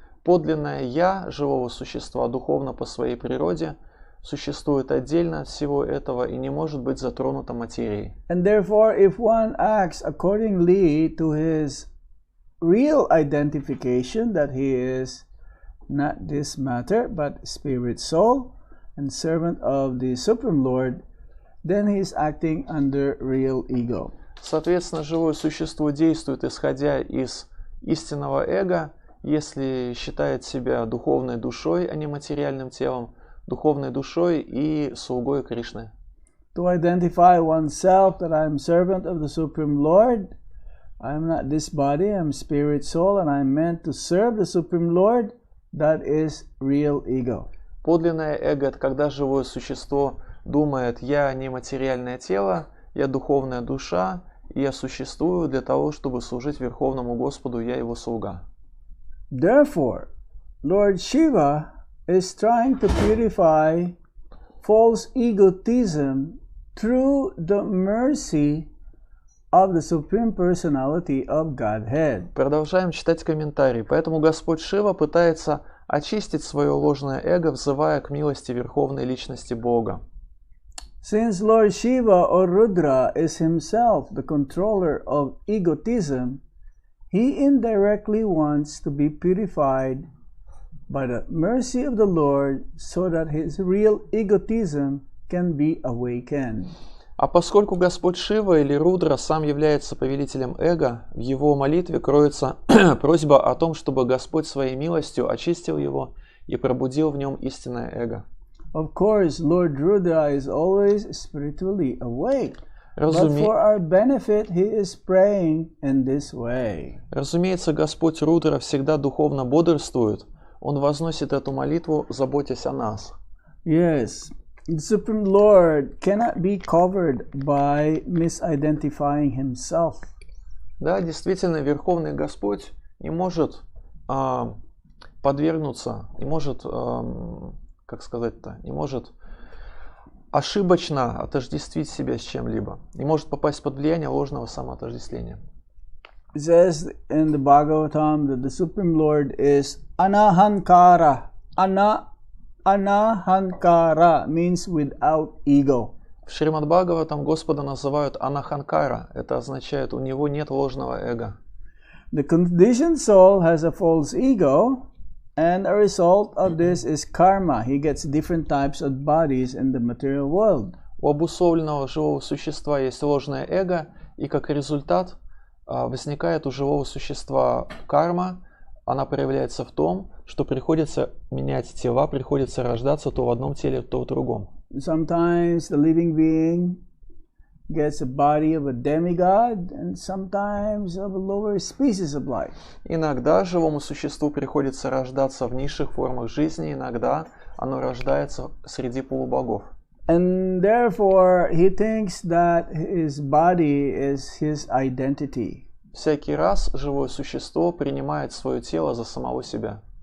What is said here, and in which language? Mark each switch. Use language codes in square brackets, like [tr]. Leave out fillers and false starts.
[ru] Подлинное «я» живого существа, духовно по своей природе, существует отдельно от всего этого и не может быть затронуто материей. [en] And therefore, if one acts accordingly to his real identification that he is not this matter, but spirit soul and servant of the Supreme Lord, then he is acting under real ego. [ru] Соответственно, живое существо действует, исходя из истинного эго, если считает себя духовной душой, а не материальным телом, духовной душой и слугой Кришны. [en] To identify oneself that I am servant of the Supreme Lord, I am not this body, I am spirit soul, and I am meant to serve the Supreme Lord, that is real ego. [ru] Подлинное эго – это когда живое существо думает: «Я не материальное тело, я духовная душа, и я существую для того, чтобы служить Верховному Господу, я его слуга». [en] Therefore, Lord Shiva is trying to purify false egotism through the mercy of the Supreme Personality of Godhead. [ru] Продолжаем читать комментарий. Поэтому Господь Шива пытается очистить свое ложное эго, взывая к милости Верховной Личности Бога. [en] Since Lord Shiva or Rudra is himself the controller of egotism, he indirectly wants to be purified by the mercy of the Lord so that his real egotism can be awakened. [ru] А поскольку Господь Шива или Рудра сам является повелителем эго, в его молитве кроется просьба о том, чтобы Господь своей милостью очистил его и пробудил в нем истинное эго. [en] Of course, Lord Rudra is always spiritually awake. But for our benefit, he is praying in this way. [ru] Разумеется, Господь Рудра всегда духовно бодрствует. Он возносит эту молитву, заботясь о нас. [en] Yes, the Supreme Lord cannot be covered by misidentifying himself. [ru] Да, действительно, Верховный Господь не может подвергнуться, не может, не может ошибочно отождествить себя с чем-либо, не может попасть под влияние ложного самоотождествления. [en] It says in the Bhagavatam that the Supreme Lord is anahankara. Anahankara means without ego. [ru] В Шримад Бхагаватам Господа называют анаханкара. Это означает, у него нет ложного эго. [en] The conditioned soul has a false ego, and a result of this is karma. He gets different types of bodies in the material world. [ru] У обусловленного живого существа есть ложное эго, и как результат возникает у живого существа карма. Она проявляется в том, что приходится менять тела, приходится рождаться то в одном теле, то в другом. [en] Sometimes the living being gets a body of a demigod, and sometimes of a lower species of life. [ru] Иногда живому существу приходится рождаться в низших формах жизни, иногда оно рождается среди полубогов. [en] And therefore he thinks that his body is his identity. [ru] Всякий раз живое существо принимает свое тело за самого себя.